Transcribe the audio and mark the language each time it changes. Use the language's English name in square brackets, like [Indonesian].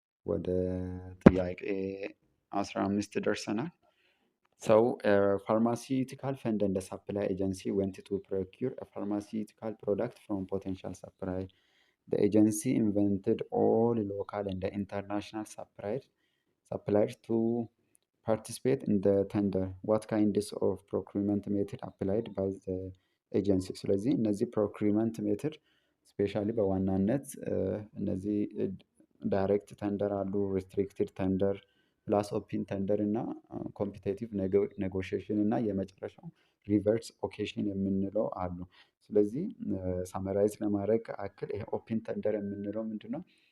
[Amharic] ወደ ጥያቄ 15 ደርሰናል። ሰው ፋርማሲውቲካል ፈንድ እንደ ሳፕላይ ኤጀንሲ ወንት ቱ ፕሮኪር ፋርማሲውቲካል ፕሮዳክት ፍሮም ፖቴንሻል ሳፕላይ [English] the agency invented all local and international suppliers to participate in the tender. What kinds of procurement method applied by the agency? [Amharic] ስለዚህ እነዚህ ፕሮክሪመንት ሜትድ ስፔሻሊ በዋናነት እነዚህ ዳይሬክት ተንደር አሉ፣ ሪስትሪክትድ ተንደር፣ ፕላስ ኦፕን ተንደር እና ኮምፒቴቲቭ ኔጎሽዬሽን እና የመጨረሻው ሪቨርስ ኦኬሽን የምንለው አሉ። ስለዚህ ሳመራይዝ ለማድረግ አክል ይሄ ኦፕን ተንደር የምንለው ምንድነው?